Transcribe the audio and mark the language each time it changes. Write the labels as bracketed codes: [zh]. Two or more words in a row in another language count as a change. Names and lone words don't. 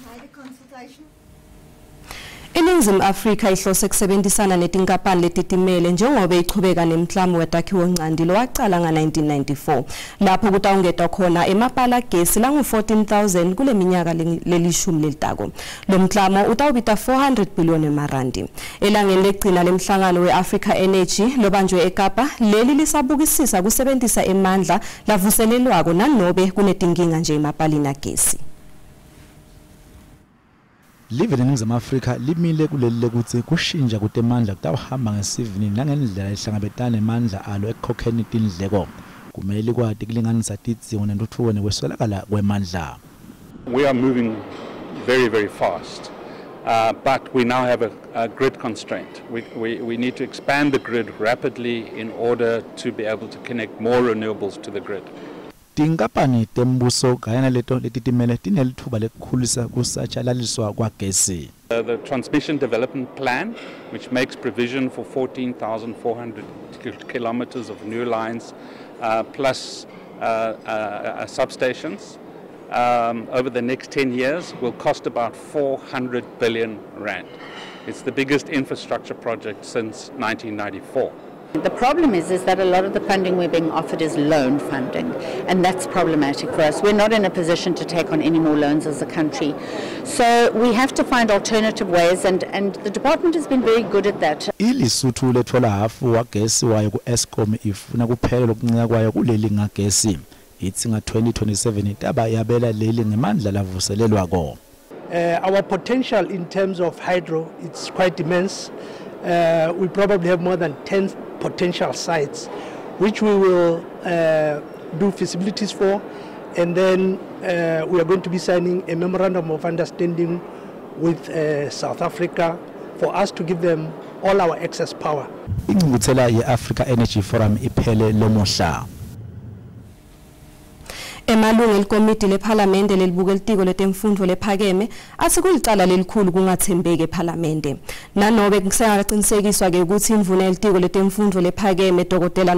[ss] Iningizimu Afrika ihlose kusebenzisana netinkampani letitimele njengoba ichubeka nemklamo wetakhiwo ncandi lowaqala nga-1994 lapho kutawungeta khona emapala gesi langu-14,000 kule minyaka lelishumi lelitako. Lo mklamo utawubita 400 billion emarandi. Elangeni legcina lemhlangano we-Africa Energy lobanjwe eKapa, leli lisabukisisa kusebenzisa emandla lavuselelwako nanobe kunetinkinga nje emapalini agesi. Live eNingizimu Afrika limile kuleli lekuthi kushintsha kutemandla kutawuhamba ngesivini nangendlela ehlangabetana nemandla alo ekukhokheni tindleko. Kumele kwati kulinganisa tidzingo nentutfuko nekweswelakala kwemandla. [en] We are moving very fast, but we now have a grid constraint. We need to expand the grid rapidly in order to be able to connect more renewables to the grid. Tinkampani tembuso kayana leto letitimele tinelithuba lekukhulisa kusatshalaliswa kwagesi. The Transmission Development Plan, which makes provision for 14,400 kilometers of new lines plus substations over the next 10 years will cost about 400 billion rand. It's the biggest infrastructure project since 1994. The problem is that a lot of the funding we're being offered is loan funding, and that's problematic for us. We're not in a position to take on any more loans as a country. So we have to find alternative ways, and the department has been very good at that. [ss] iLesotho lethola hafu wagesi wayo ku-Eskom ifuna kuphela lokuncika kwayo kuleli ngagesi. Ithi nga-2027 taba yabela leli ngemandla lavuselelwako. [en] Our potential in terms of hydro, it's quite immense. We probably have more than 10 potential sites, which we will do feasibilities for, and then we are going to be signing a memorandum of understanding with South Africa for us to give them all our excess power. [ss] Ingqungquthela ye-Africa Energy Forum iphele lomuhla. Emalungu elikomiti lephalamende lelibuka elitiko letemfundo lephakeme athi kulicala lelikhulu kungathembeki ephalamende. Nanobe kusengaqinisekiswa ke ukuthi imvuno yelitiko letemfundo lephakeme Dr.